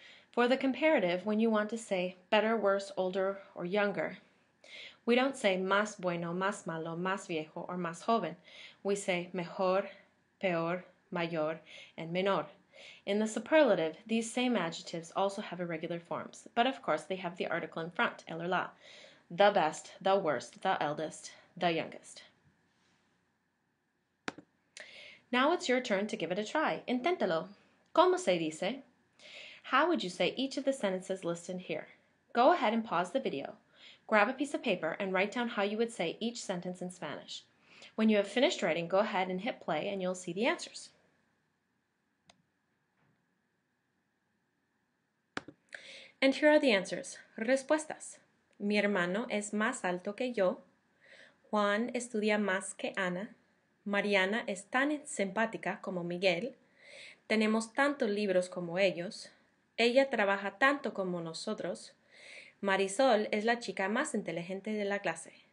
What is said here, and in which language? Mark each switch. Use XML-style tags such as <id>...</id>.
<en>For the comparative, when you want to say better, worse, older, or younger, we don't say</en> <es>más bueno, más malo, más viejo,</es> <en>or</en> <es>más joven.</es> <en>We say</en> <es>mejor, peor, mayor, and menor.</es> <en>In the superlative, these same adjectives also have irregular forms, but of course they have the article in front, el or la. The best, the worst, the eldest, the youngest. Now it's your turn to give it a try.</en> <es>Inténtalo. ¿Cómo se dice?</es> <en>How would you say each of the sentences listed here? Go ahead and pause the video. Grab a piece of paper and write down how you would say each sentence in Spanish. When you have finished writing, go ahead and hit play and you'll see the answers. And here are the answers.</en> <es>Respuestas. Mi hermano es más alto que yo. Juan estudia más que Ana. Mariana es tan simpática como Miguel. Tenemos tantos libros como ellos. Ella trabaja tanto como nosotros. Marisol es la chica más inteligente de la clase.</es>